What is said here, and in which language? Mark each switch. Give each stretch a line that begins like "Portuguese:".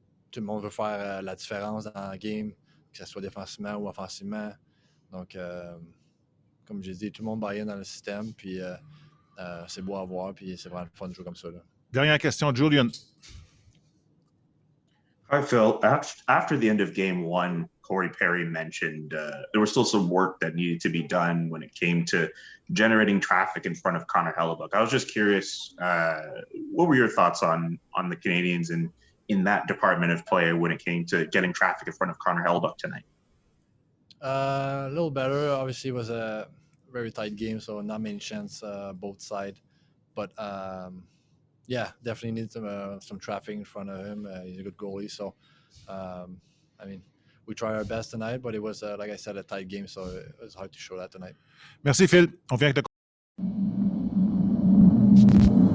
French: Tout le monde veut faire la différence dans la game, que ce soit défensivement ou offensivement. Donc, comme j'ai dit, tout le monde buy in dans le système, puis c'est beau à voir, puis c'est vraiment fun de jouer comme ça. Là. Dernière question, Julian.
English: Hi, Phil. After the end of game 1, Corey Perry mentioned there was still some work that needed to be done when it came to generating traffic in front of Connor Hellebuyck. I was just curious, what were your thoughts on the Canadians and in that department of play when it came to getting traffic in front of Connor Hellebuyck tonight? A little better. Obviously, it was a very tight game, so not many chances both sides. But yeah, definitely need some traffic in front of him. He's a good goalie, so I mean, we tried our best tonight, but it was, like I said, a tight game, so it was hard to show that tonight.
French: Merci, Phil. On vient avec le